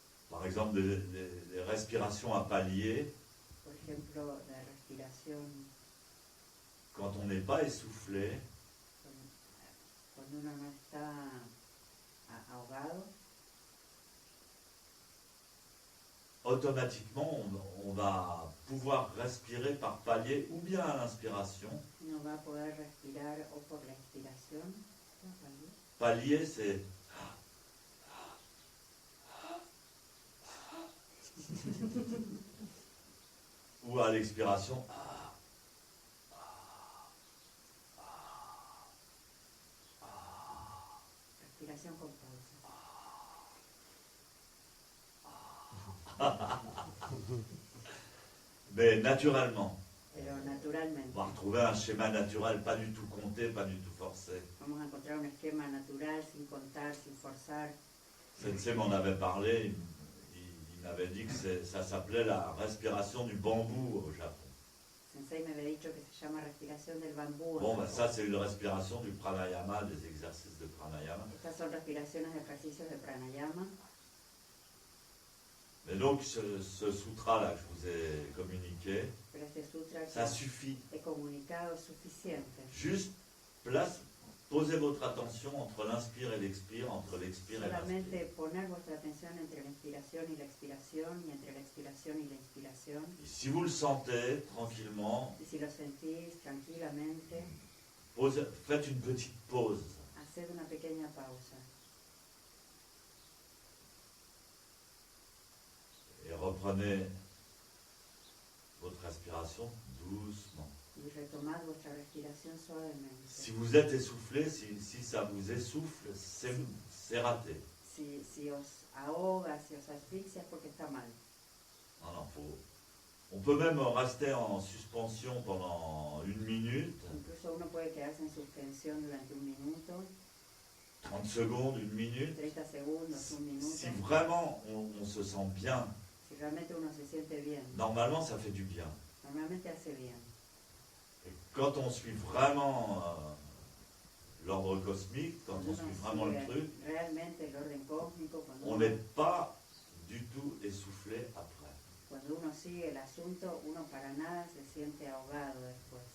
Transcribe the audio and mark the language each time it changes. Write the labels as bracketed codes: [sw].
[fr] Par exemple, des respirations à palier. [es] Por ejemplo, la respiración [fr] Quand on n'est pas essoufflé, [es] cuando uno no está ahogado, [fr] automatiquement, on va pouvoir respirer par palier ou bien à l'inspiration. [es] uno va a poder respirar o por la inspiración. [fr] Palier, c'est Ou à l'expiration, [es] Respiración con pausa. [fr] mais naturellement. [es] Pero naturalmente. [fr] On va retrouver un schéma naturel, pas du tout compté, pas du tout forcé. [es] Vamos a encontrar un esquema natural, sin contar, sin forzar. [fr] Sensei m'en avait parlé, il m'avait dit que ça s'appelait la respiration du bambou au Japon. [es] Sensei me había dicho que se llama respiración del bambú. [fr] Bon, ben ça c'est une respiration du pranayama, des exercices de pranayama. [es] Estas son respiraciones de ejercicios de pranayama. [fr] Mais donc ce sutra-là que je vous ai communiqué, [es] Pero este sutra [fr] ça [es] que [fr] suffit. [es] he comunicado es suficiente. [fr] Juste posez votre attention entre l'inspire et l'expire, entre l'expire et l'inspire. [es] Solamente poner vuestra atención entre la inspiración y la expiración, y entre la expiración y la inspiración. [fr] Et si vous le sentez tranquillement, [es] Y si lo sentís tranquilamente, [fr] faites une petite pause. [es] haced una pequeña pausa. [fr] Et reprenez votre respiration doucement. [es] Y retomad vuestra respiración suavemente. [fr] Si vous êtes essoufflé, si ça vous essouffle, c'est raté. [es] Si os ahoga, si os asfixia, es porque está mal. [fr] Non, on peut même rester en suspension pendant 1 minute, [es] Incluso uno puede quedarse en suspensión durante 1 minuto, [fr] 30 secondes, 1 minute. [es] 30 segundos, 1 minuto. [fr] Si vraiment on se sent bien, [es] Si realmente uno se siente bien, [fr] normalement ça fait du bien. [es] normalmente hace bien. [fr] Et quand on suit vraiment l'ordre cosmique, quand on suit vraiment le truc, [es] Realmente el orden cósmico, cuando [fr] on [es] uno, [fr] n'est pas du tout essoufflé après. [es] cuando uno sigue el asunto, uno para nada se siente ahogado después.